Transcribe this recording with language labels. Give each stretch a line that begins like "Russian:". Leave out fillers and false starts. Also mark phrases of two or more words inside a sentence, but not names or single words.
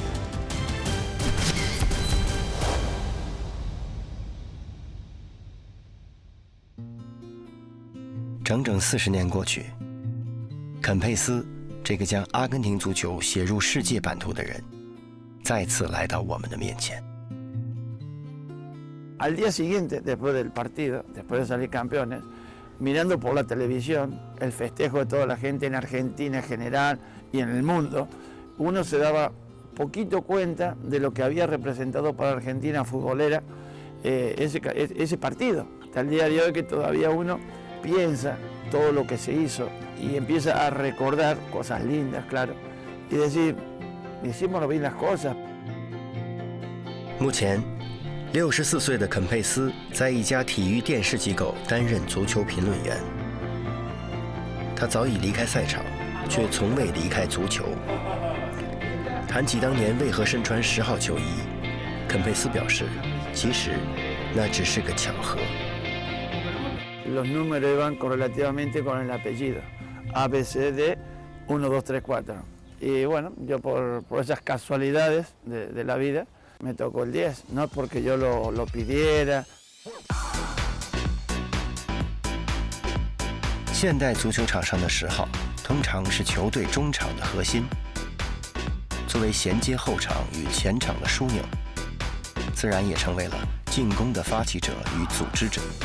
Chinese: 整整40年过去，肯佩斯这个将阿根廷足球写入世界版图的人，再次来到我们的面前。
Spanish: Al día siguiente, después del partido, después de salir campeones, mirando por la televisión el festejo de toda la gente en Argentina en general y en el mundo, uno se daba poquito cuenta de lo que había representado para Argentina futbolera ese partido. Hasta el día de hoy que todavía uno piensa todo lo que se hizo y empieza a recordar cosas lindas, claro, y decir, hicimos bien las cosas.
Chinese: 目前，64岁的肯佩斯在一家体育电视机构担任足球评论员。他早已离开赛场，却从未离开足球。谈起当年为何身穿10号球衣，肯佩斯表示，其实那只是个巧合。
Spanish: Los números iban correlativamente con el apellido, ABCD 1, 2, 3, 4. Y bueno, yo por esas casualidades de la vida, me tocó el 10, no porque yo lo pidiera.
Chinese: 现代足球场上的10号通常是球队中场的核心，作为衔接后场与前场的枢纽，自然也成为了进攻的发起者与组织者。